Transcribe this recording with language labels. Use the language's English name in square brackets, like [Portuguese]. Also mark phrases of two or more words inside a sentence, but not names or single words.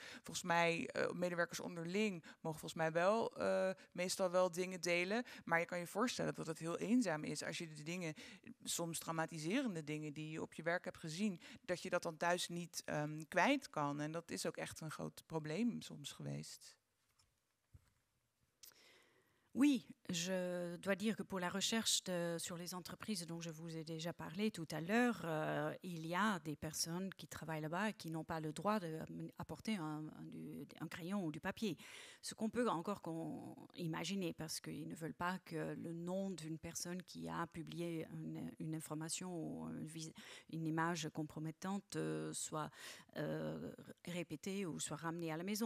[Dutch] Volgens mij, medewerkers onderling mogen volgens mij wel meestal wel dingen delen, maar je kan je voorstellen dat het heel eenzaam is als je de dingen, soms traumatiserende dingen die je op je werk hebt gezien, dat je dat dan thuis niet kwijt kan. En dat is ook echt een groot probleem soms geweest. [French] Oui, je dois dire que pour la recherche sur les entreprises dont je vous ai déjà parlé tout à l'heure, il y a des personnes qui travaillent là-bas et qui n'ont pas le droit d'apporter un crayon ou du papier. Ce qu'on peut encore imaginer, parce qu'ils ne veulent pas que le nom d'une personne qui a publié une information ou une image compromettante soit répétée ou soit ramenée à la maison.